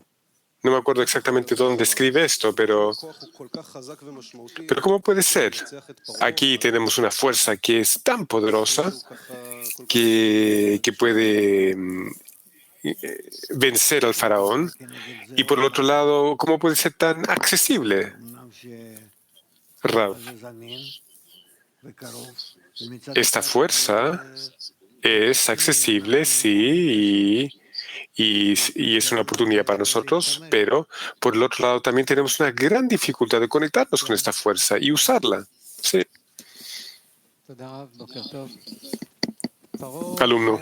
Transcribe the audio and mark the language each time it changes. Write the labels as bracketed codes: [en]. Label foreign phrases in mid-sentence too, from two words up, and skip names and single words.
[es] No me acuerdo exactamente dónde escribe esto, pero ¿cómo puede ser? Aquí tenemos una fuerza que es tan poderosa que puede vencer al faraón, y por el otro lado, ¿cómo puede ser tan accesible? [he] אמנם Rav, שזה זמין וקרוב, ומצד [es] esta [he] אחד [es] fuerza es accesible, sí, y es una oportunidad para nosotros, pero por el otro lado también tenemos una gran dificultad de conectarnos con esta fuerza y usarla. Sí. Alumno.